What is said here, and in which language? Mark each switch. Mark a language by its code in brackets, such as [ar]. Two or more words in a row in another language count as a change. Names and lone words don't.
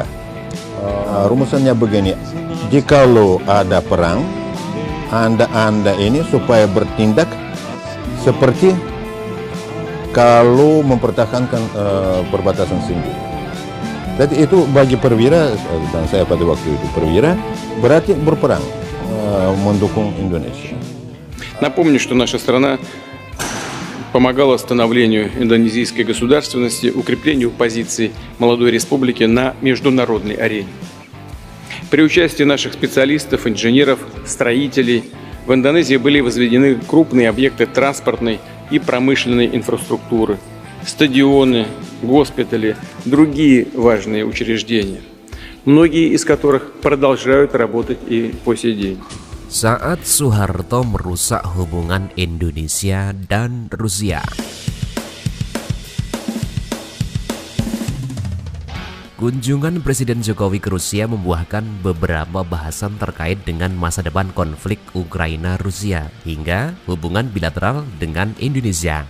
[id] Rumusannya begini, jikalau ada perang, Anda ini supaya bertindak seperti kalau mempertahankan perbatasan sendiri. Jadi itu bagi perwira, dan saya pada waktu itu perwira, berarti berperang, mendukung Indonesia. [ru] Напомню, что наша страна помогала становлению индонезийской государственности, укреплению позиций молодой республики на международной арене. При участии наших специалистов, инженеров, строителей в Индонезии были возведены крупные объекты транспортной и промышленной инфраструктуры, стадионы, госпитали, другие важные учреждения, многие из которых продолжают работать и по сей день. [id] Saat Soeharto merusak hubungan Indonesia dan Rusia. Kunjungan Presiden Jokowi ke Rusia membuahkan beberapa bahasan terkait dengan masa depan konflik Ukraina-Rusia hingga hubungan bilateral dengan Indonesia.